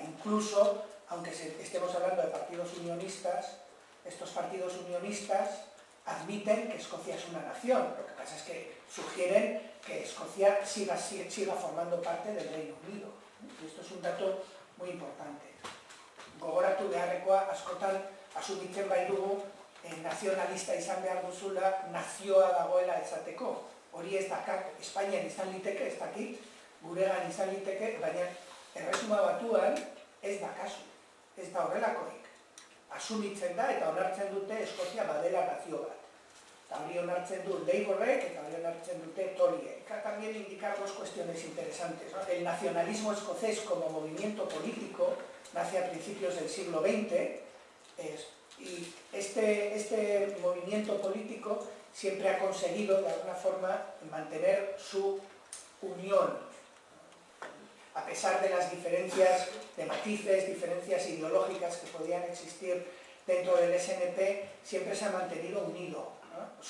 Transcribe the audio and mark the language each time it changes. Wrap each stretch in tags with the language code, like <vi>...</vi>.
<es>Incluso, aunque estemos hablando de partidos unionistas, estos partidos unionistas admiten que Escocia es una nación. Lo que pasa es que sugieren que Escocia siga formando parte del Reino Unido. Y esto es un dato muy importante.</es> <eu>Gogoratu beharrekoa askotan asumitzen baitugu nazionalista izan behar duzula nazioa dagoela esateko. Hori ez dakar Espainian izan liteke, ez dakit, guregan izan liteke, baina Erresuma Batuan ez da kasu, ez da horrelakorik. Asumitzen da eta onartzen dute Eskozia badela nazio bat. Eta hori onartzen du Labourrek eta hori onartzen dute Toryek.</eu> <es>También indicar dos cuestiones interesantes, ¿no? El nacionalismo escocés como movimiento político nace a principios del siglo XX y este movimiento político siempre ha conseguido de alguna forma mantener su unión, a pesar de las diferencias de matices, diferencias ideológicas que podían existir dentro del SNP, siempre se ha mantenido unido, ¿no?</es>